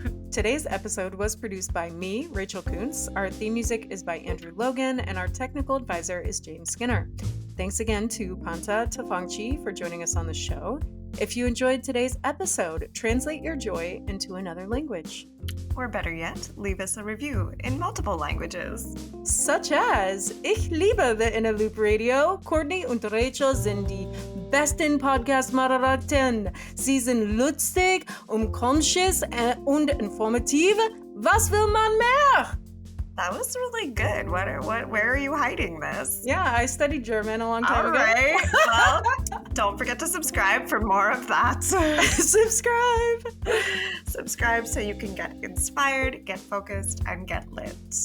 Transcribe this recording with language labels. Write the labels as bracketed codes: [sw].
[en] Today's episode was produced by me, Rachel Kuntz. Our theme music is by Andrew Logan, and our technical advisor is James Skinner. Thanks again to Pantea Tofangchi for joining us on the show. If you enjoyed today's episode, translate your joy into another language. Or better yet, leave us a review in multiple languages. Such as, [de] Ich liebe [en] the Inner Loop Radio. [de] Courtney und Rachel sind die besten Podcast-Moderaten. Sie sind lustig, [en] conscious [de] und informativ. Was will man mehr? [en] That was really good. Where are you hiding this? Yeah, I studied German a long time ago. All right. Well, don't forget to subscribe for more of that. Subscribe so you can get inspired, get focused, and get lit.